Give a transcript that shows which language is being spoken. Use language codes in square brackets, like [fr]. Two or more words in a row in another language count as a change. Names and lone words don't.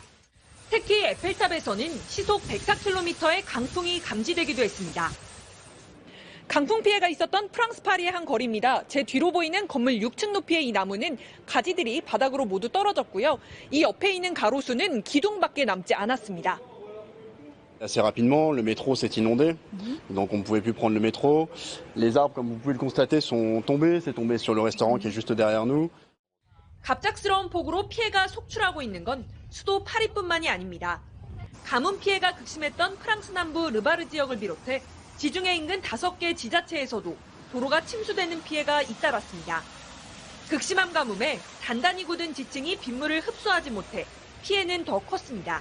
[ko] 특히 에펠탑에서는 시속 104km의 강풍이 감지되기도 했습니다. 강풍 피해가 있었던 프랑스 파리의 한 거리입니다. 제 뒤로 보이는 건물 6층 높이의 이 나무는 가지들이 바닥으로 모두 떨어졌고요. 이 옆에 있는 가로수는 기둥밖에 남지 않았습니다. [fr] Assez rapidement, le métro s'est inondé, donc on ne pouvait plus prendre le métro. Les arbres, comme vous pouvez le constater, sont tombés. C'est tombé sur le restaurant qui est juste derrière nous. [ko] 갑작스러운 폭우로 피해가 속출하고 있는 건 수도 파리뿐만이 아닙니다. 가뭄 피해가 극심했던 프랑스 남부 르바르 지역을 비롯해 지중해 인근 5개 지자체에서도 도로가 침수되는 피해가 잇따랐습니다. 극심한 가뭄에 단단히 굳은 지층이 빗물을 흡수하지 못해 피해는 더 컸습니다.